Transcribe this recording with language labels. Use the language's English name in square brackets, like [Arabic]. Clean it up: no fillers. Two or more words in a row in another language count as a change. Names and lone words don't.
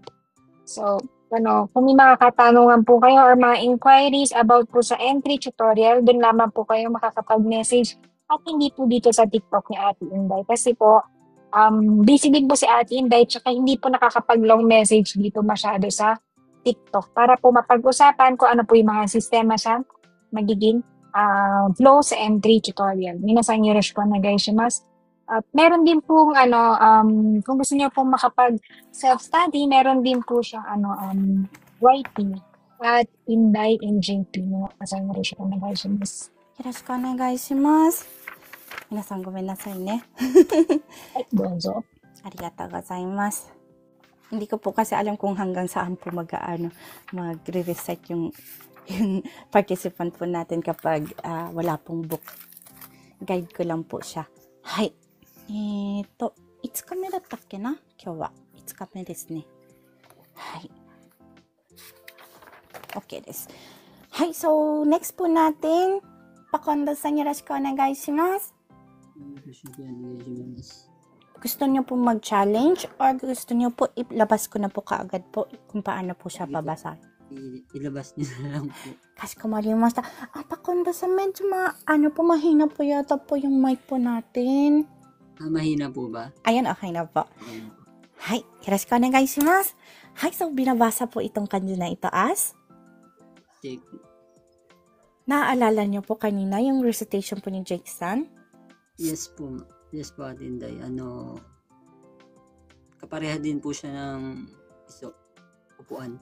[Filipino] So, kung may mga katanungan po kayo or mga inquiries about po sa entry tutorial, doon lamang po kayo makakapag-message at hindi po dito sa TikTok ni Ate Inday. Kasi po, busy din po si Ate Inday tsaka hindi po nakakapag-long message dito masyado sa TikTok para po mapag-usapan kung ano po yung mga sistema sa magiging flow sa entry tutorial. [Japanese] 皆さんよろしくお願いします. [Filipino] At meron din pong kung gusto niyo pong makapag self-study, meron din po siyang writing at Inday in JP mo. [Japanese] 皆さんよろしくお願いします. よろしくお願いします。皆さんごめんなさいね. Dozo. ありがとうございます. [Filipino] Hindi ko po kasi alam kung hanggang saan po magre-recite yung participant po natin kapag wala pong book. Guide ko lang po siya. Hay. [Japanese] 5 日目だったっけな今日は。5日目ですね。はい。OK です。 [Filipino] はい。 So, next po natin, Pakondo-san, [Japanese] よろしくお願いします. [Filipino] Gusto niyo po mag-challenge or gusto niyo po ilabas ko na po kaagad po kung paano po siya babasa? Ilabas niyo na lang po. Kashikomarimashita. Pakondo-san, medyo mahina po yata po yung mic po natin. Mahina po ba? Ayan, okay na po. Hay, [Japanese] よろしくお願いします. [Filipino] Hay, so binabasa po itong kanji na ito as? Jake. Naaalala niyo po kanina yung recitation po ni Jake-san? Yes po. Yes po, Ate Inday. Kapareha din po siya ng upuan.